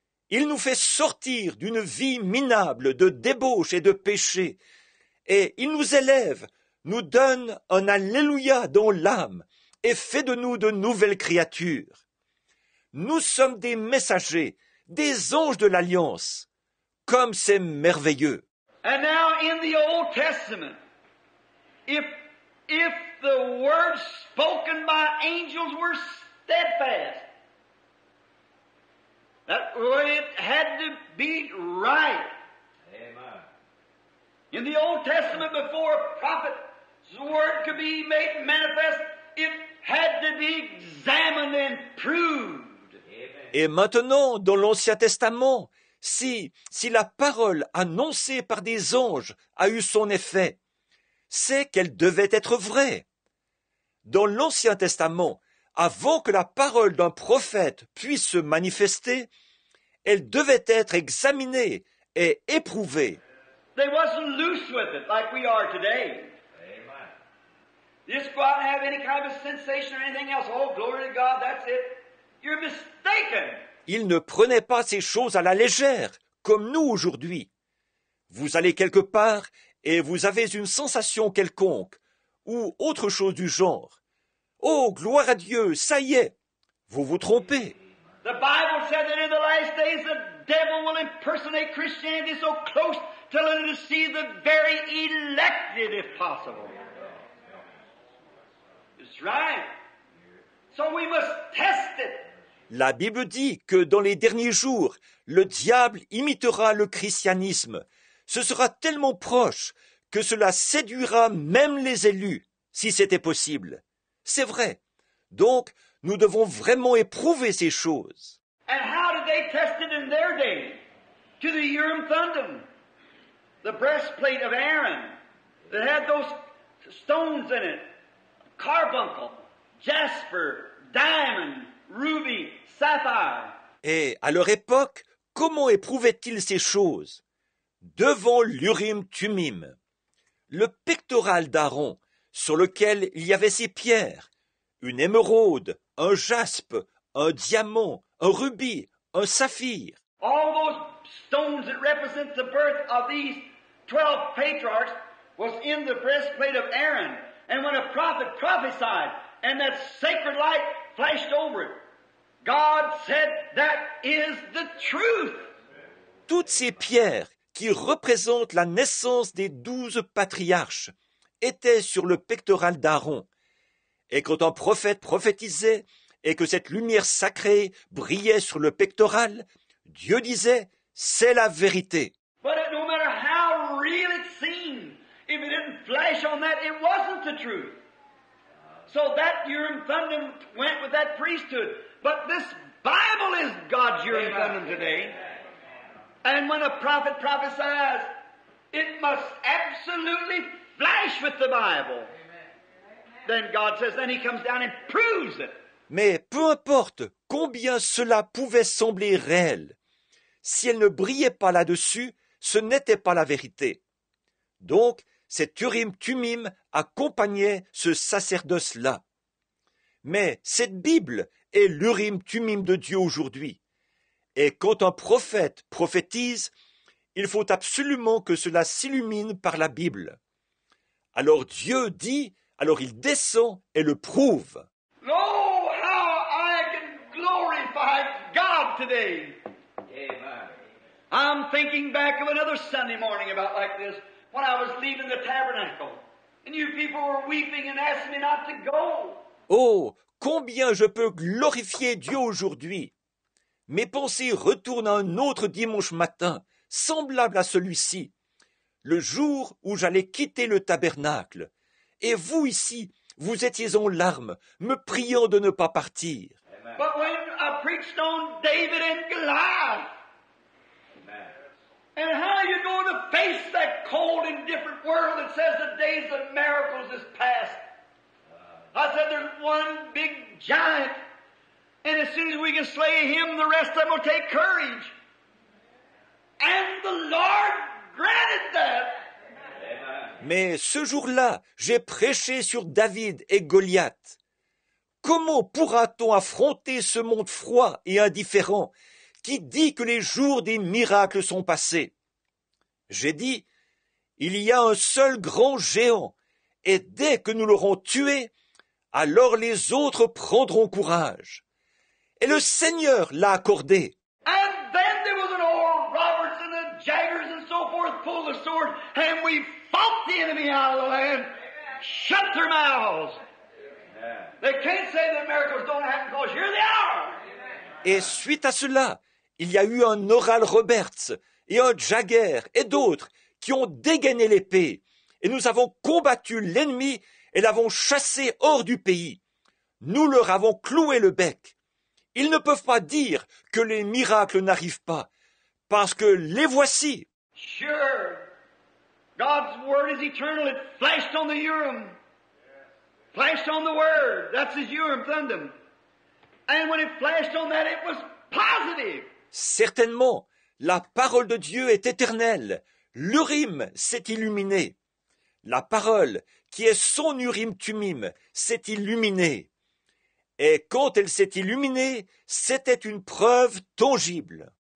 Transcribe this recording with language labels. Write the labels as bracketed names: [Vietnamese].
[French] Il nous fait sortir d'une vie minable de débauche et de péché. Et il nous élève, nous donne un Alléluia dans l'âme et fait de nous de nouvelles créatures. Nous sommes des messagers, des anges de l'Alliance. Comme c'est merveilleux. [English] And now in the Old Testament, if the words spoken by angels were steadfast, that it had to be right. Amen. In the Old Testament, before a prophet's word could be made manifest, it had to be examined and proved. [French] Et maintenant, dans l'Ancien Testament, si la parole annoncée par des anges a eu son effet, c'est qu'elle devait être vraie. Dans l'Ancien Testament, avant que la parole d'un prophète puisse se manifester, elle devait être examinée et éprouvée. [English] They wasn't loose with it like we are today. Amen. Just go out and have any kind of sensation or anything else. Oh, glory to God, that's it. You're mistaken. [French] Ils ne prenaient pas ces choses à la légère, comme nous aujourd'hui. Vous allez quelque part et vous avez une sensation quelconque, ou autre chose du genre. Oh, gloire à Dieu, ça y est, vous vous trompez. [English] The Bible said that in the last days the devil will impersonate Christianity so close till it will deceive the very elected if possible. It's right. So we must test it. [French] La Bible dit que dans les derniers jours, le diable imitera le christianisme. Ce sera tellement proche que cela séduira même les élus, si c'était possible. C'est vrai. Donc, nous devons vraiment éprouver ces choses. [English] And how did they test it in their day? To the Urim Thummim, the breastplate of Aaron that had those stones in it, carbuncle, jasper, diamond, ruby, sapphire. [French] Et à leur époque, comment éprouvaient-ils ces choses? Devant l'Urim-Tumim, le pectoral d'Aaron, sur lequel il y avait ces pierres, une émeraude, un jaspe, un diamant, un rubis, un saphir. [English] All those stones that represent the birth of these 12 patriarchs was in the breastplate of Aaron. And when a prophet prophesied, and that sacred light flashed over it, God said, that is the truth. [French] Toutes ces pierres qui représentent la naissance des 12 patriarches étaient sur le pectoral d'Aaron. Et quand un prophète prophétisait et que cette lumière sacrée brillait sur le pectoral, Dieu disait, c'est la vérité. [English] But no matter how real it seemed, if it didn't flash on that, it wasn't the truth. So that Urim Thummim went with that priesthood. But this Bible is God's Urim Thummim today. And when a prophet prophesies, it must absolutely flash with the Bible. Then God says, then He comes down and proves it. [French] Mais peu importe combien cela pouvait sembler réel, si elle ne brillait pas là-dessus, ce n'était pas la vérité. Donc, cet Urim-Tumim accompagnait ce sacerdoce-là. Mais cette Bible est l'Urim-Tumim de Dieu aujourd'hui. Et quand un prophète prophétise, il faut absolument que cela s'illumine par la Bible. Alors Dieu dit, alors il descend et le prouve. [English] Oh, how I can glorify God today. Amen. I'm thinking back of another Sunday morning about like this, when I was leaving the tabernacle. And you people were weeping and asking me not to go. [French] Oh, combien je peux glorifier Dieu aujourd'hui. Mes pensées retournent à un autre dimanche matin, semblable à celui-ci, le jour où j'allais quitter le tabernacle. Et vous ici, vous étiez en larmes, me priant de ne pas partir. [English] Amen. But when I preached on David and Goliath, Amen. and how you going to face that cold, indifferent world that says the days of miracles is past. I said there's one big giant, and as soon as we can slay him, the rest of them will take courage. And the Lord granted that. Amen. [French] Mais ce jour-là, j'ai prêché sur David et Goliath. Comment pourra-t-on affronter ce monde froid et indifférent qui dit que les jours des miracles sont passés? J'ai dit, il y a un seul grand géant, et dès que nous l'aurons tué, alors les autres prendront courage. Et le Seigneur l'a accordé. [English] And then there was an old Roberts and the Jaggers and so forth pulled the sword, and we fought the enemy out of the land, shut their mouths. They can't say that miracles don't happen because here they are. [French] Et suite à cela, il y a eu un Oral Roberts et un Jagger et d'autres qui ont dégainé l'épée, et nous avons combattu l'ennemi et l'avons chassé hors du pays. Nous leur avons cloué le bec. Ils ne peuvent pas dire que les miracles n'arrivent pas, parce que les voici. [English] Sure. God's word is eternal. It flashed on the Urim. Flashed on the word. That's his Urim Thummim. And when it flashed on that, it was positive. [French] Certainement, la parole de Dieu est éternelle. L'Urim s'est illuminé. La parole, qui est son Urim-Tumim, s'est illuminée. Et quand elle s'est illuminée, c'était une preuve tangible.